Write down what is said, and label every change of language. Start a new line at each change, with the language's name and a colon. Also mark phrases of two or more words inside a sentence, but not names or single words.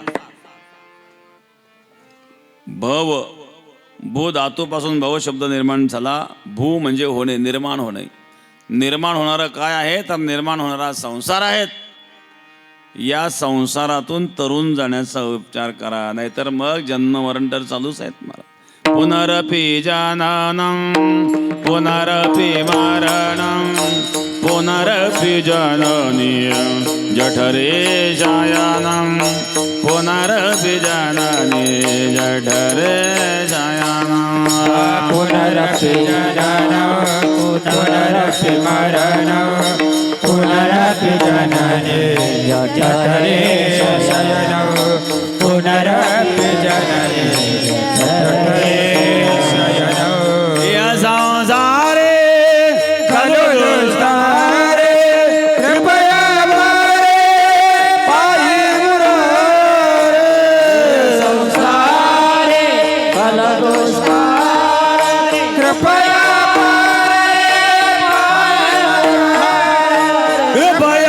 Marathi: भव भू धातूपासून भव शब्द निर्माण झाला. भू म्हणजे होणे, निर्माण होणे. निर्माण होणारं काय आहे तर निर्माण होणारा संसार आहेत. या संसारातून तरुण जाण्याचा उपचार करा, नाहीतर मग जन्म मरण तर चालूच आहेत.
Sanskrit: मला पुनरपि जननं पुनरपि मरणं पुनरपि जननी जठरे शयनं पुनरपि जननी जठरे शयनं पुनरपि जननं पुनरपि मरणं पुनरपि जननी जठरे शयनं पुनरपि जननी जठरे शयनं. या संसारे खलु दुस्तारे कृपया मारे पायी मुरारे. संसारे खलु दुस्तारे कृपया मारे पायी मुरारे.